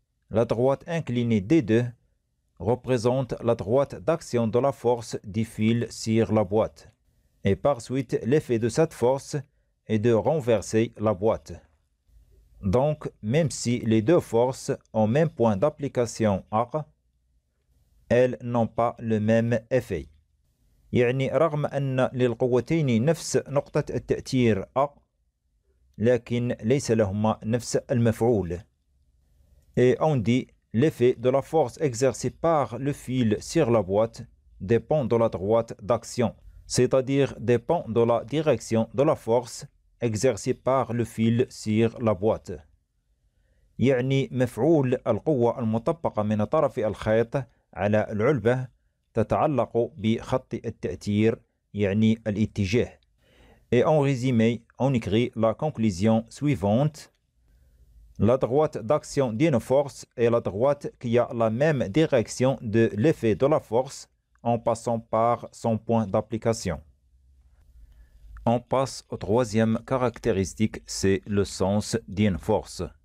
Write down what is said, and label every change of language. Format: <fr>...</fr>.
<fr>La droite inclinée D2 représente la droite d'action de la force du fil sur la boîte. Et par suite, l'effet de cette force est de renverser la boîte. Donc, même si les deux forces ont même point d'application A, elles n'ont pas le même effet.</fr> <ar>يعني رغم أن للقوتين نفس نقطة التأثير A، لكن ليس لهما نفس المفعول.</ar> <fr>Et on dit, l'effet de la force exercée par le fil sur la boîte dépend de la droite d'action, c'est-à-dire dépend de la direction de la force exercée par le fil sur la boîte.</fr> <ar>يعني مفعول القوة المطبقة من طرف الخيط على العلبة تتعلق بخط التأثير يعني الاتجاه.</ar> <fr>Et en résumé, on écrit la conclusion suivante. La droite d'action d'une force est la droite qui a la même direction de l'effet de la force en passant par son point d'application. On passe au troisième caractéristique, c'est le sens d'une force.</fr>